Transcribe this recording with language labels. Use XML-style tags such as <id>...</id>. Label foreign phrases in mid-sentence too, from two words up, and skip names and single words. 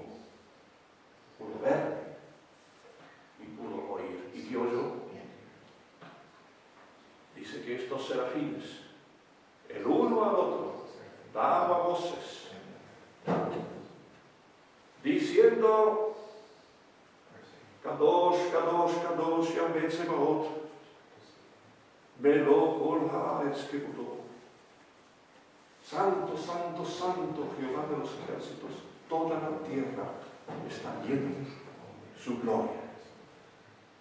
<es>Pudo ver y pudo oír. ¿Y qué oyó? Dice que estos serafines, el uno al otro, daban voces, diciendo:</es> <he>קדוש, קדוש, קדוש, יהוה צבאות, מלא כל הארץ כבודו.</he> <es>Santo, santo, santo, Jehová de los ejércitos, toda la tierra está llena de su gloria.</es>